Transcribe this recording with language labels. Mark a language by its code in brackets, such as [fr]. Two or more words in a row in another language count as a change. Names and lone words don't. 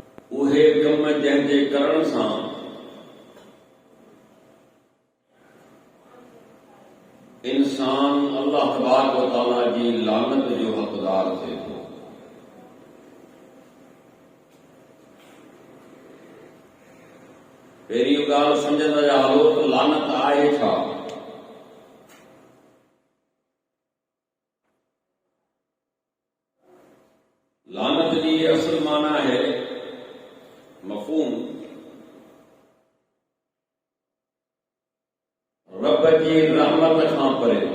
[sd] उहे कम जंहिंजे करण सां इंसान [ar] الله تبارك وتعالى [sd] जी लानत जो हक़दार थिए थो। पहिरीं ॻाल्हि सम्झंदा हलो त लानत आहे छा? लानत जी असल माना है मफ़हूम रब जी रहमत खां परे,